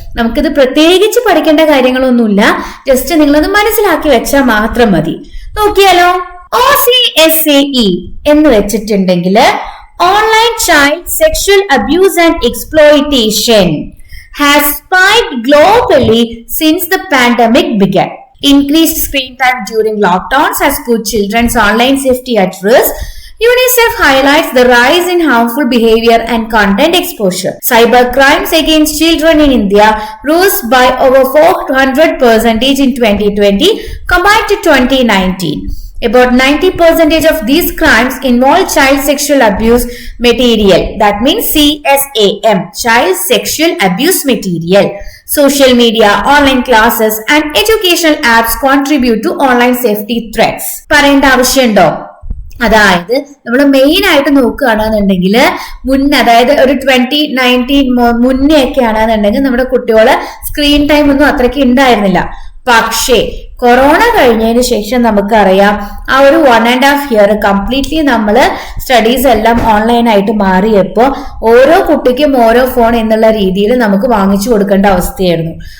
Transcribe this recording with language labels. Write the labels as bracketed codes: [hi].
[ml] നമുക്കിത് പ്രത്യേകിച്ച് പഠിക്കേണ്ട കാര്യങ്ങളൊന്നുമില്ല, ജസ്റ്റ് നിങ്ങളത് മനസ്സിലാക്കി വെച്ചാൽ മാത്രം മതി. നോക്കിയാലോ, OCSAE എന്ന് വെച്ചിട്ടുണ്ടെങ്കിൽ [en] Online child sexual abuse and exploitation has spiked globally since the pandemic began. Increased screen time during lockdowns has put children's online safety at risk. UNICEF highlights the rise in harmful behavior and content exposure. Cyber crimes against children in India rose by over 400% in 2020 compared to 2019. About 90% of these crimes involve child sexual abuse material. That means CSAM, child sexual abuse material. Social media, online classes and educational apps contribute to online safety threats. [ml] പറയേണ്ട ആവശ്യമുണ്ടോ? അതായത് നമ്മൾ main ആയിട്ട് നോക്കുകയാണെന്നുണ്ടെങ്കിൽ അതായത് ഒരു 2019 മുന്നേ ഒക്കെ ആണെന്നുണ്ടെങ്കിൽ നമ്മുടെ കുട്ടികളെ സ്ക്രീൻ ടൈം ഒന്നും അത്രയ്ക്ക് ഉണ്ടായിരുന്നില്ല. പക്ഷേ കൊറോണ കഴിഞ്ഞതിന് ശേഷം നമുക്കറിയാം ആ ഒരു 1.5 ഇയർ കംപ്ലീറ്റ്ലി നമ്മള് സ്റ്റഡീസ് എല്ലാം ഓൺലൈനായിട്ട് മാറിയപ്പോ ഓരോ കുട്ടിക്കും ഓരോ ഫോൺ എന്നുള്ള രീതിയിൽ നമുക്ക് വാങ്ങിച്ചു കൊടുക്കേണ്ട അവസ്ഥയായിരുന്നു.